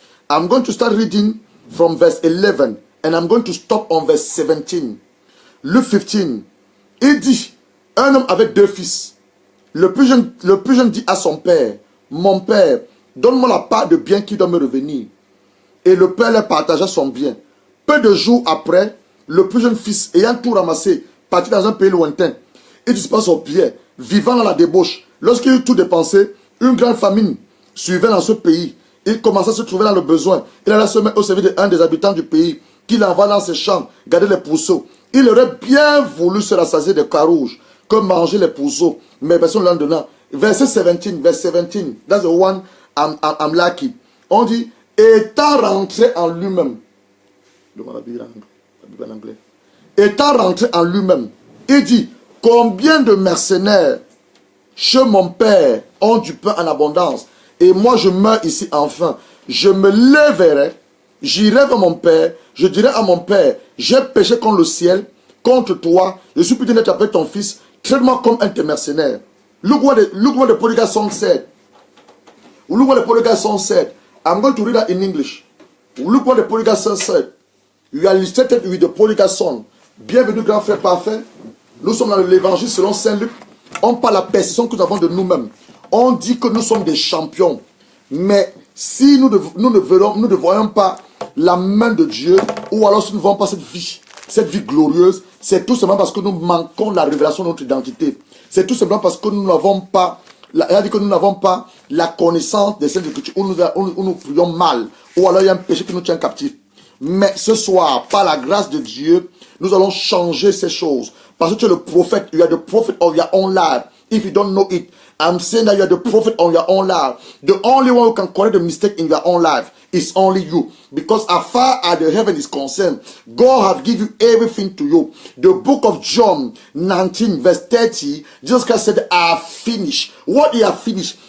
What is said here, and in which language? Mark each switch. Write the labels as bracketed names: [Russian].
[English] I'm going to start reading from verse 11. And I'm going to stop on verse 17. Luke 15. [French] Il dit, un homme avec deux fils. Le plus jeune dit à son père, mon père, donne-moi la part de bien qui doit me revenir. Et le père leur partagea son bien. Peu de jours après, le plus jeune fils, ayant tout ramassé, partit dans un pays lointain. Il disparut au pied, vivant dans la débauche. Lorsqu'il eut tout dépensé, une grande famine suivait dans ce pays. Il commença à se trouver dans le besoin. Il alla se mettre au service d'un des habitants du pays, qu'il envoie dans ses champs, garder les pourceaux. Il aurait bien voulu se rassasier de carouges que manger les pourceaux. Mais personne ne l'a donné. Verset 17, verset 17, [English] that's the one I'm lucky. [French] On dit, étant rentré en lui-même. La Bible en anglais. Étant rentré en lui-même, il dit, combien de mercenaires chez mon père ont du pain en abondance, et moi je meurs ici enfin. Je me lèverai, j'irai vers mon père, je dirai à mon père, j'ai péché contre le ciel, contre toi, je suis plus d'être appelé ton fils, traite-moi comme un de tes mercenaires. [English] Look what the prodigal son said. Look what the prodigal son said. I'm going to read that in English. Look what the prodigal son said. You are illustrated with the prodigal son. [French] Bienvenue, grand frère parfait. Nous sommes dans l'évangile selon Saint Luc. On parle de la perception que nous avons de nous-mêmes. On dit que nous sommes des champions. Mais si nous ne voyons pas la main de Dieu, ou alors si nous ne voyons pas cette vie glorieuse, c'est tout simplement parce que nous manquons la révélation de notre identité. C'est tout simplement parce que nous n'avons pas, la connaissance des Saintes Écritures, où nous prions mal, ou alors il y a un péché qui nous tient captifs. Mais ce soir, par la grâce de Dieu, nous allons changer ces choses. Parce que tu es le prophète. [English] You are the prophet of your own life. If you don't know it, I'm saying that you are the prophet of your own life. The only one who can correct the mistake in your own life is only you. Because as far as the heaven is concerned, God has given you everything to you. The book of John 19 verse 30, Jesus Christ said, I have finished. What he has finished?